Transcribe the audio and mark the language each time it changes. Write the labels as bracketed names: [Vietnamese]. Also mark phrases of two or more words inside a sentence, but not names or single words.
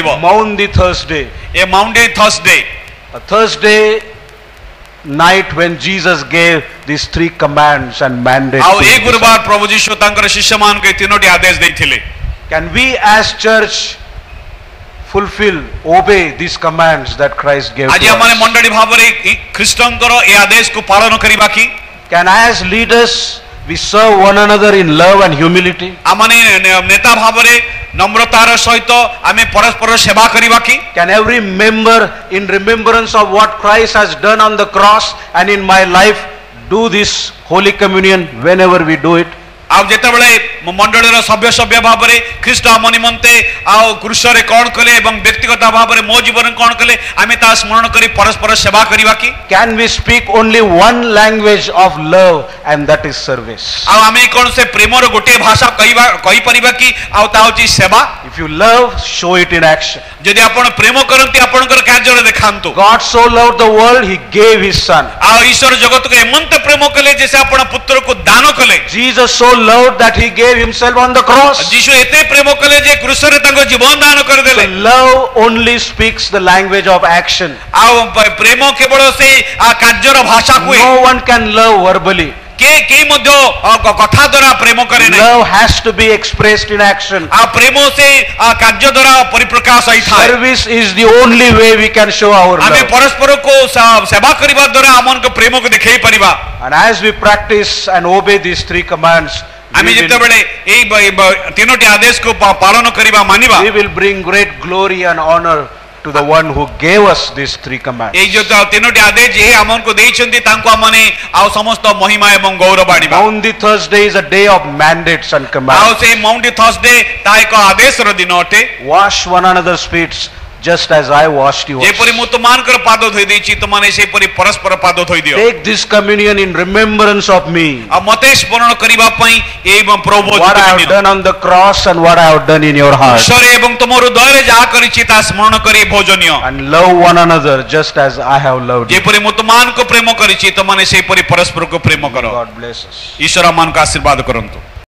[English] Maundy Thursday. [Odia] ଏ ମାଉଣ୍ଡେ ଥର୍ସଡେ, [English] A Thursday night when Jesus gave these 3 commands and mandates. [Odia] ଆଉ [English] to ଏ his [Odia] ଗୁରୁବାର ପ୍ରଭୁ ଯୀଶୁ ତାଙ୍କର ଶିଷ୍ୟମାନଙ୍କୁ ଏ ତିନୋଟି ଆଦେଶ ଦେଇଥିଲେ। [English] disciples. Can we as church fulfill, obey these commands that Christ gave [Odia] ଆଜି [English] to [Odia] ଆମମାନେ [English] us? [Odia] ମଣ୍ଡଳୀ ଭାବରେ ଖ୍ରୀଷ୍ଟଙ୍କର ଏ ଆଦେଶକୁ ପାଳନ କରିବା କି? [English] Can as leaders we serve one another in love and humility? [Odia] ଆମମାନେ ନେତା ଭାବରେ ନମ୍ରତାର ସହିତ ଆମେ ପରସ୍ପର ସେବା କରିବା କି? [English] Can every member in remembrance of what Christ has done on the cross and in my life do this Holy Communion whenever we do it? [Odia] ଆଉ ଯେତେବେଳେ ମଣ୍ଡଳୀର ସଭ୍ୟ ଭାବରେ ଖ୍ରୀଷ୍ଟ ଆମ ନିମନ୍ତେ ଆଉ କ୍ରୁଶରେ କ'ଣ କଲେ ଏବଂ ବ୍ୟକ୍ତିଗତ ଭାବରେ ମୋ ଜୀବନରେ କ'ଣ କଲେ ଆମେ ତାହା ସ୍ମରଣ କରି ପରସ୍ପର ସେବା କରିବା କି? [English] Can we speak only one language of love and that is service? [Odia] ଆଉ ଆମେ କ'ଣ ସେ ପ୍ରେମର ଗୋଟିଏ ଭାଷା କହିପାରିବା କି? ଆଉ ତାହା ହେଉଛି ସେବା। [English] If you love, show it in action. [Odia] ଯଦି ଆପଣ ପ୍ରେମ କରନ୍ତି ଆପଣଙ୍କର କାର୍ଯ୍ୟରେ ଦେଖାନ୍ତୁ। [English] God so loved the world, he gave his son. [Odia] ଆଉ ଈଶ୍ୱର ଜଗତକୁ ଏମନ୍ତ ପ୍ରେମ କଲେ ଯେ ସେ ଆପଣ ପୁତ୍ରକୁ ଦାନ କଲେ। [English] Jesus so loved that he gave himself on the cross. [Odia] ଯୀଶୁ ଏତେ ପ୍ରେମ କଲେ ଯେ କ୍ରୁଶରେ ତାଙ୍କ ଜୀବନ ଦାନ କରିଦେଲେ। [English] So love only speaks the language of action. [Odia] ଆଉ ପ୍ରେମ କେବଳ ସେ କାର୍ଯ୍ୟର ଭାଷା କୁହେ। [English] No one can love verbally. [Odia] କେହି ମଧ୍ୟ କଥା ଦ୍ୱାରା ପ୍ରେମ କରେ ନାହିଁ। [English] Love has to be expressed in action. [Odia] ଆଉ ପ୍ରେମ ସେ କାର୍ଯ୍ୟ ଦ୍ୱାରା ପରିପ୍ରକାଶ ହେଇଥାଏ। [English] Service is the only way we can show our [Odia] ଆମେ [English] love. [Odia] ପରସ୍ପରକୁ ସେବା କରିବା ଦ୍ୱାରା ଆମମାନଙ୍କ ପ୍ରେମକୁ ଦେଖେଇ ପାରିବା। [English] And as we practice and obey these 3 commands, [Odia] ଆମେ ଯେତେବେଳେ ଏଇ ତିନୋଟି ଆଦେଶକୁ ପାଳନ କରିବା ମାନିବା [English] we will bring great glory and honor to the one who gave us these 3 commands. [Odia] ଏଇ ଯୋଉ ତିନୋଟି ଆଦେଶ ଯେ ଆମକୁ ଦେଇଛନ୍ତି ତାଙ୍କୁ ଆମମାନେ ଆଉ ସମସ୍ତ ମହିମା ଏବଂ ଗୌରବ ଆଣିବା। [English] Maundy Thursday is a day of mandates and [Odia] ଆଉ [English] commands. [Odia] ସେଇ ମାଉଣ୍ଡି ଥର୍ସଡେ ତାହା ଏକ ଆଦେଶର ଦିନ ଅଟେ। [English] Wash one another's feet just as I washed yours. [Odia] ଯେପରି ମୁଁ ତୁମମାନଙ୍କର ପାଦ ଧୋଇ ଦେଇଛି ତୁମମାନେ ସେପରି ପରସ୍ପର ପାଦ ଧୋଇ ଦିଅ। [English] Take this communion in remembrance of me. [Odia] ଆଉ ମୋତେ ସ୍ମରଣ କରିବା ପାଇଁ ଏଇ ପ୍ରଭୁ [English] What I have done on the cross and what I have done in your heart. [Odia] ଈଶ୍ୱର ଏବଂ ତୁମ ହୃଦୟରେ ଯାହା କରିଛି ତାହା ସ୍ମରଣ କରି ଭୋଜନୀୟ। [English] And love one another just as I have loved you. [Odia] ଯେପରି ମୁଁ ତୁମମାନଙ୍କୁ ପ୍ରେମ କରିଛି ତୁମମାନେ ସେପରି ପରସ୍ପରକୁ ପ୍ରେମ କର। [English] God bless us. [Odia] ଈଶ୍ୱର ଆମମାନଙ୍କୁ ଆଶୀର୍ବାଦ କରନ୍ତୁ।